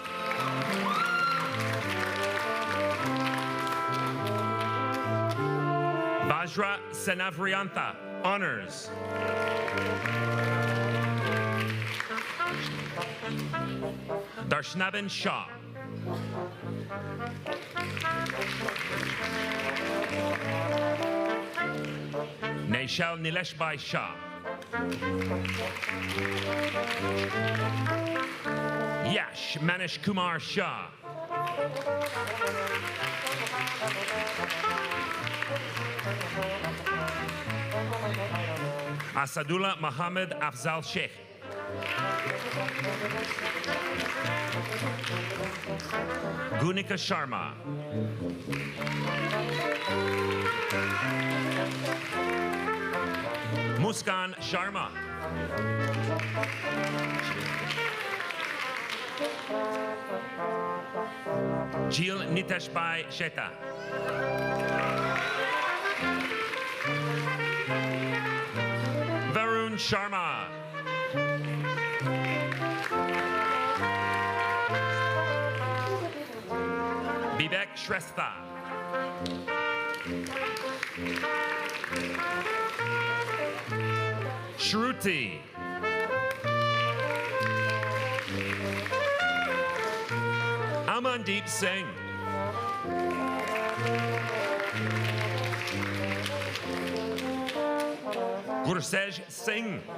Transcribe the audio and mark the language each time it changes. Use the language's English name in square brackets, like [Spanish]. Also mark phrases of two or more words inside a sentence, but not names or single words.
[English] Vajra Senavriantha, honors. Darshnavan Shah. Naishal Nileshbhai Shah. Yash Manish Kumar Shah. Asadullah Mohammed Afzal Sheikh. Gunika Sharma. Muskan Sharma. Jill Niteshbhai Sheta. Varun Sharma. Vivek Shrestha. Shruti. Amandeep Singh. Gursej Singh.